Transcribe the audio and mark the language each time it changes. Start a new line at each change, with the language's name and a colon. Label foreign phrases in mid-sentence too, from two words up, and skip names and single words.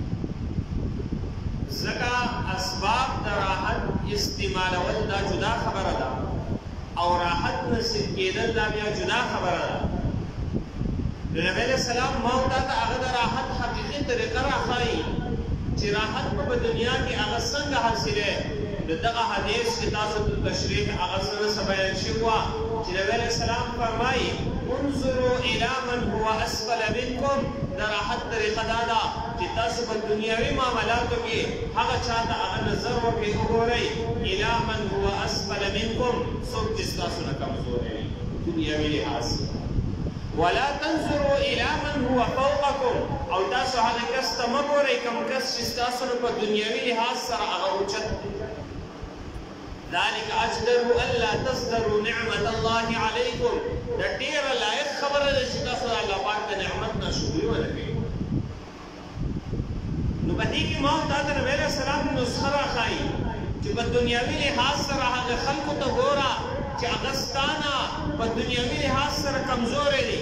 Pashto: ځکه اسباب د راحت استعمالول دا جدا خبره ده او راحت نصیب کېدل دا بیا جدا خبره ده. نو نبی
Arabic: علیه السلام
Pashto: ما ورته هغه د راحت حقیقي طریقه راښایي چې راحت په دنیا کې هغه څنګه حاصلې. د دغه حدیث کې تاسو ته تشریح هغه څه بیان شوي وه چې نبی
Arabic: علیه السلام
Pashto: فرمایي:
Arabic: انظروا الی من هو اسفل منکم.
Pashto: د راحت طریقه دا ده چې تاسو په دنیاوي معاملاتو کې هغه چا ته هغه نظر وکړئ، وګورئ
Arabic: الی من هو اسفل منکم،
Pashto: څوک چې ستاسو نه کمزوری وي دنیاوي لحاظ.
Arabic: ولا تنظروا الی من هو فوقکم،
Pashto: او تاسو هغه کس ته مه ګورئ کوم کس چې ستاسو نه په دنیاوي لحاظ سره هغه اوچت.
Arabic: ذلك أجدر ألا تصدروا نعمة الله عليكم.
Pashto: دا ډیره لایق خبره ده چې تاسو د الله پاک د نعمت نه شکر ونه کوئ. نو په دې کې ما ورته د نبي
Arabic: علیه السلام
Pashto: نسخه راښایي چې په دنیاوي لحاظ سره هغه خلکو ته ګوره چې هغه ستا نه په دنیاوي لحاظ سره کمزوری دي.